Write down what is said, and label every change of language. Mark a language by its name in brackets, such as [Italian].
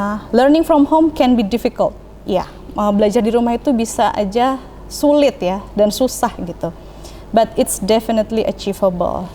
[English] Learning from home can be difficult. [Indonesian] Ya, belajar di rumah itu bisa aja sulit ya dan susah gitu. [English] But it's definitely achievable.